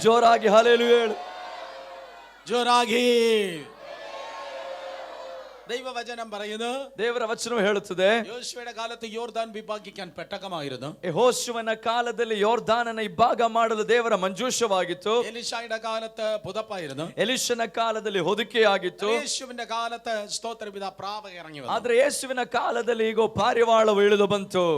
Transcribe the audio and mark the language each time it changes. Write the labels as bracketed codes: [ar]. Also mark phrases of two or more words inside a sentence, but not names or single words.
[kn] ಜೋರಾಗಿ ಹಲ್ಲೆಲೂಯ ಹೇಳು. [ml] ജോറാഗി. ദൈവവചനം പറയുന്നു, [kn] ದೇವರ ವಚನವು ಹೇಳುತ್ತದೆ, [ml] യോശുവയുടെ കാലത്ത് യോർദാൻ വിഭാഗിക്കാൻ പെട്ടകമായിരുന്നു. [kn] ಯೆಹೋಶುವನ ಕಾಲದಲ್ಲಿ ಯೋರ್ದಾನನ ಇಬ್ಬಾಗ ಮಾಡಲು ದೇವರ ಮಂಜೂಷವಾಗಿತ್ತು. [ml] എലീശായുടെ കാലത്ത് പുതപ്പായിരുന്നു. [kn] ಎಲಿಷನ ಕಾಲದಲ್ಲಿ ಹೊದಿಕೆಯಾಗಿತ್ತು. [ml] യേശുവിന്റെ കാലത്ത് സ്തോത്രപിത പ്രാവ ഇറങ്ങി വന്നു. [kn] ಆದ್ರೆ ಯೇಸುವಿನ ಕಾಲದಲ್ಲಿ ಈಗ ಪಾರಿವಾಳವು ಇಳಿದು ಬಂತು.